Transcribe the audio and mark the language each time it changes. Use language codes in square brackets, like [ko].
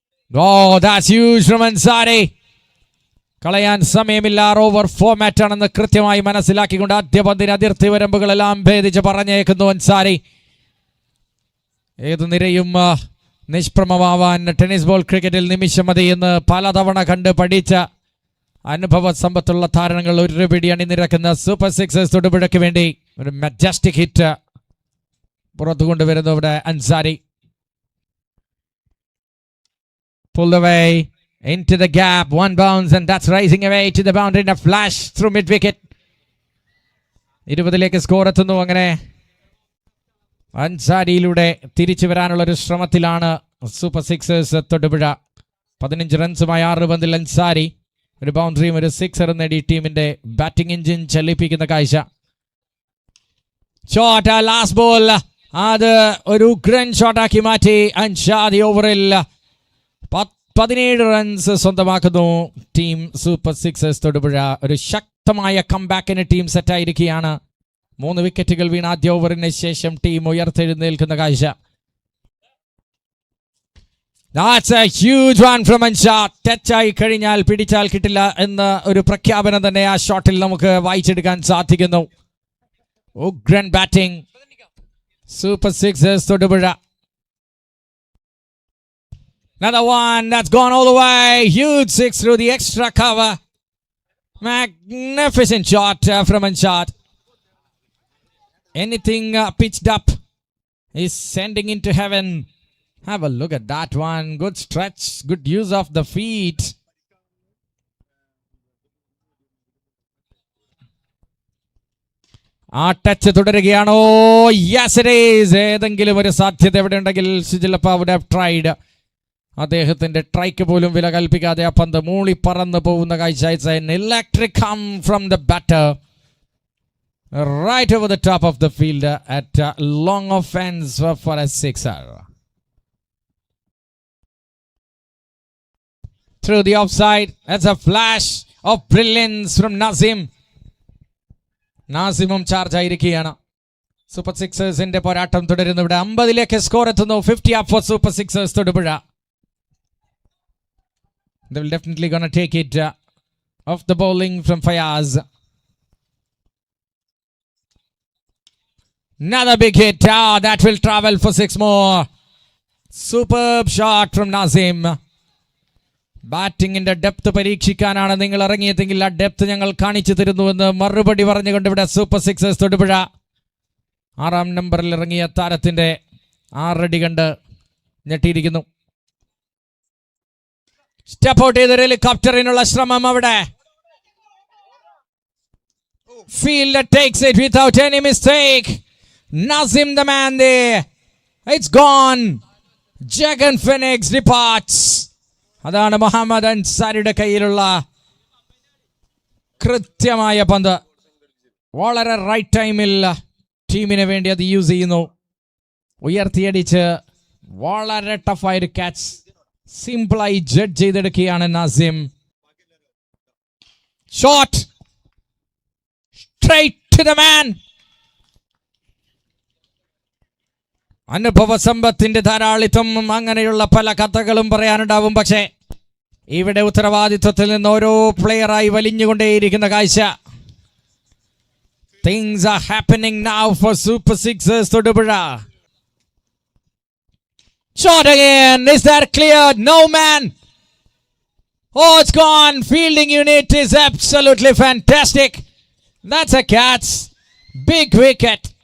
[en] Oh, that's huge from Ansari. [ml] കളയാൻ സമയമില്ല. Over format ആണെന്ന് കൃത്യമായി മനസ്സിലാക്കിക്കൊണ്ട് ആദ്യ പന്തിന് അതിർത്തി വരമ്പുകളെല്ലാം ഭേദിച്ച് പറഞ്ഞേക്കുന്നു അൻസാരി. ഏതു നിരയും നിഷ്പ്രമമാവാൻ ടെന്നീസ് ബോൾ ക്രിക്കറ്റിൽ നിമിഷം മതി എന്ന് പലതവണ കണ്ട് പഠിച്ച അനുഭവ സമ്പത്തുള്ള താരങ്ങൾ ഒരു പിടി അണിനിരക്കുന്ന സൂപ്പർ സിക്സേഴ്സ് തൊടുപുഴയ്ക്ക് വേണ്ടി ഒരു മജസ്റ്റിക് ഹിറ്റ് പുറത്തു കൊണ്ടുവരുന്നു ഇവിടെ Ansari. [en] Pulled away into the gap, one bounce, and that's rising away to the boundary in a flash through mid wicket. [ml] 20 score എത്തുന്നു. അങ്ങനെ അൻസാരിയിലൂടെ തിരിച്ചു വരാനുള്ള ഒരു ശ്രമത്തിലാണ് സൂപ്പർ സിക്സേഴ്സ് തൊടുപുഴ. 15 റൺസുമായി 6 പന്തിൽ അൻസാരി ഒരു ബൗണ്ടറിയും ഒരു സിക്സറും നേടി ടീമിന്റെ ബാറ്റിംഗ് എഞ്ചിൻ ചലിപ്പിക്കുന്ന കാഴ്ച. ഷോട്ട് ലാസ്റ്റ് ബോൾ, അത് ഒരു ഉഗ്രൻ ഷോട്ടാക്കി മാറ്റി അൻഷാദി. ഓവറിൽ 17 runs സ്വന്തമാക്കുന്നു team super sixers Thodupuzha. ഒരു ശക്തമായ കംബാക്കിന് ടീം സെറ്റായിരിക്കുകയാണ്. 3 വിക്കറ്റുകൾ വീണ ആദ്യ ഓവറിന് ശേഷം ടീം ഉയർത്തെഴുന്നേൽക്കുന്ന കാഴ്ച. [en] That's a huge one from Anshad. [ml] ടച്ചായി കഴിഞ്ഞാൽ പിടിച്ചാൽ കിട്ടില്ല എന്ന ഒരു പ്രഖ്യാപനം തന്നെ ആ ഷോട്ടിൽ നമുക്ക് വായിച്ചെടുക്കാൻ സാധിക്കുന്നു. ഉഗ്രൻ batting super sixers Thodupuzha. [en] Another one that's gone all the way. Huge six through the extra cover. Magnificent shot from Anshad. Anything pitched up is sending into heaven. Have a look at that one. Good stretch. Good use of the feet. [ml] ആ touch തുടരുകയാണോ? [en] Yes it is. [ml] ഏതെങ്കിലും ഒരു സാധ്യത എവിടെ ഉണ്ടെങ്കിൽ സുജിലപ്പ [en] would have tried. [ml] അദ്ദേഹത്തിന്റെ ട്രൈക്ക് പോലും വില കൽപ്പിക്കാതെ ആ പന്ത് മൂളി പറന്നു പോകുന്ന കാഴ്ച. [en] It's an electric come from the batter right over the top of the field at long offense for a sixer. Through the offside. That's a flash of brilliance from Nazim. [ml] നാസിമും charge ആയിരിക്കുകയാണ്. Super സിക്സേഴ്സിന്റെ പോരാട്ടം തുടരുന്നു. ഇവിടെ 50 score എത്തുന്നു. [en] 50 up for super sixers Thodupuzha. They will definitely gonna take it off the bowling from Fayaz. Another big hit. That will travel for 6 more. Superb shot from Nazim. [ml] ബാറ്റിംഗിന്റെ depth പരീക്ഷിക്കാനാണ് നിങ്ങൾ ഇറങ്ങിയതെങ്കിൽ ആ depth ഞങ്ങൾ കാണിച്ചു തരുന്നുവെന്ന് മറുപടി പറഞ്ഞുകൊണ്ട് ഇവിടെ സൂപ്പർ സിക്സേഴ്സ് തൊടുപുഴ 6ാം നമ്പറിൽ ഇറങ്ങിയ താരത്തിന്റെ 6 അടി കണ്ട് ഞെട്ടിയിരിക്കുന്നു. സ്റ്റെപ്പ് ഔട്ട് ചെയ്ത ഹെലികോപ്റ്ററിനുള്ള ശ്രമം അവിടെ. [en] Fielder takes it without any mistake. Nazim the man there. It's gone. Jagan Phoenix departs. [ml] അതാണ് മുഹമ്മദ് അൻസാരിയുടെ കയ്യിലുള്ള കൃത്യമായ പന്ത്. വളരെ റൈറ്റ് ടൈമിൽ ടീമിന് വേണ്ടി അത് യൂസ് ചെയ്യുന്നു. ഉയർത്തിയടിച്ച് വളരെ ടഫായൊരു ക്യാച്ച് സിംപിളായി ജഡ്ജ് ചെയ്തെടുക്കുകയാണ് Nazim. [en] Shot straight to the man. [ml] അനുഭവ സമ്പത്തിന്റെ ധാരാളിത്വം അങ്ങനെയുള്ള പല കഥകളും പറയാനുണ്ടാവും. പക്ഷേ ഇവിടെ ഉത്തരവാദിത്വത്തിൽ നിന്ന് ഓരോ പ്ലെയറായി വലിഞ്ഞുകൊണ്ടേയിരിക്കുന്ന കാഴ്ച. [en] Things are happening now for Super Sixers Thodupuzha. Shot again. Is that cleared? No, man. Oh, it's gone. Fielding unit is absolutely fantastic. That's a catch. Big wicket.